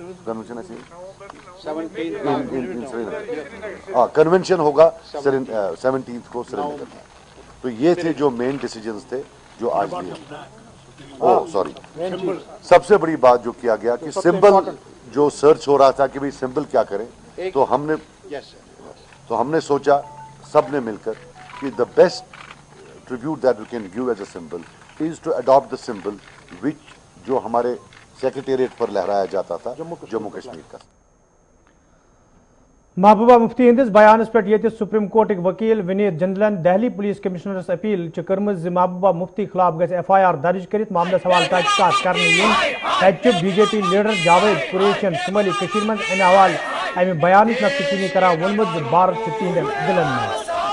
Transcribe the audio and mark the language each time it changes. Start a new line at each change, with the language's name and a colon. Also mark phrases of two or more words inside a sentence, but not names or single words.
Hindi: कन्वेंशन कन्वेंशन होगा 17th को श्रीनगर में। तो ये थे जो मेन डिसीजंस थे जो आज लिए। सबसे बड़ी बात जो किया गया कि सिंबल जो सर्च हो रहा था कि भाई सिंबल क्या करें, तो हमने सोचा सब ने मिलकर कि
English: the best tribute that we can give as a symbol is to adopt the symbol which
Hindi: जो हमारे सेक्रेटेरिएट पर लहराया जाता था, जम्मू कश्मीर का।
Kashmiri: महबूबा मुफ्ती हंदिस बयानस पे सुप्रीम कोर्ट वकील विनीत जंदलन दहली पुलिस कमिश्नरस अपील कर्म महबूबा मुफ्ती खिलाफ गई FIR दर्ज कर मामलस हवाले तहकीकात करने
English: BJP leader
Kashmiri: जावेद कुरैशियन शुमाली मज अमे हवाले अमे बयान नक्शचीनी कर वोनमुत भारत तिहद दिलन में।